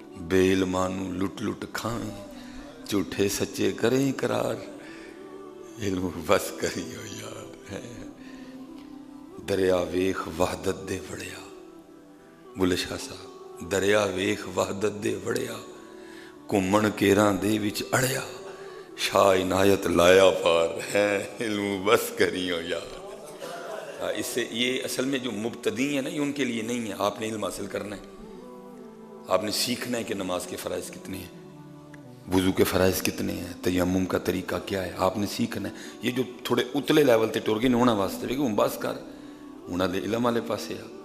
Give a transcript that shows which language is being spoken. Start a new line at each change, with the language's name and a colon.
Punjabi: بے علمانو لٹ لٹ کھاویں, جھوٹے سچے کریں اقرار. علم بس کری ہو یار. دریا ویخ وحدت دے وڑیا, بلے شاہ صاحب, دریا ویخ وحدت دے وڑیا. کمن کیراں دے وچ اڑیا, شاہ عنایت لایا پار. علم بس کری ہو یار.
Urdu: اس سے یہ اصل میں جو مبتدی ہیں نا, یہ ان کے لیے نہیں ہے. آپ نے علم حاصل کرنا ہے, آپ نے سیکھنا ہے کہ نماز کے فرائض کتنے ہیں, وضو کے فرائض کتنے ہیں, تیمم کا طریقہ کیا ہے, آپ نے سیکھنا ہے.
Punjabi: یہ جو تھوڑے اتلے لیول تے ٹر گئے ہونا واسطے لیکن ہوں بس کر, انہاں دے علم والے پاسے آ.